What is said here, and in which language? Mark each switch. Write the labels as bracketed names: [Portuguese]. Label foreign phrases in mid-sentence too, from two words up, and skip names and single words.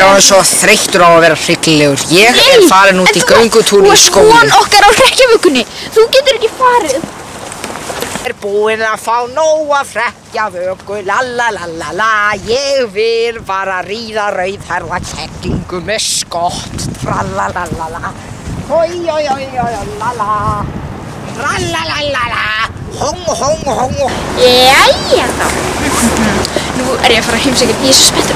[Icelandic] Ég er orðinn svo þreyttur á að vera hryllilegur. Ég er farin út í göngutúr í skóginn. Þú ert von okkar á hrekkjavökunni. Þú getur ekki farið. Ég er búinn að fá nóg af hrekkjavöku, lalalala. Ég vil bara ríða rauðhærða kettlingu með skott, tralalala. Hoi, oi, oi, oi, lala. Tralalala. Hong, hong, hong. Jæja þá. Nú er ég að fara að heimsækja. Ég er svo spenntur.